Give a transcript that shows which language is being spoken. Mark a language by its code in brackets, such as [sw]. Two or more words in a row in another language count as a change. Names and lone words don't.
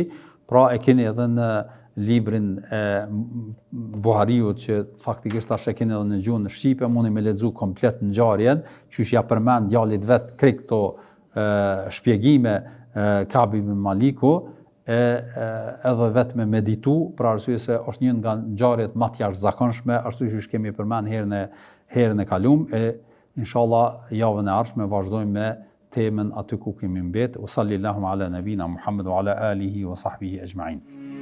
[sq] Pra e keni edhe në librin e Buhariut që faktikisht tash e keni edhe në gjuhën shqipe, mundi me lexu komplet ngjarjen, qysh ja përmend djalit vet krejt këto shpjegime Ka'b ibn Maliku, edhe vetë me meditu, për arsye se është një nga ngjarjet më të jashtëzakonshme, ashtu siç kemi përmend herën e kaluar, inshallah javën e ardhshme vazhdojmë me temën aty ku kemi mbet. [ar] صلى الله على نبينا محمد وعلى آله وصحبه أجمعين.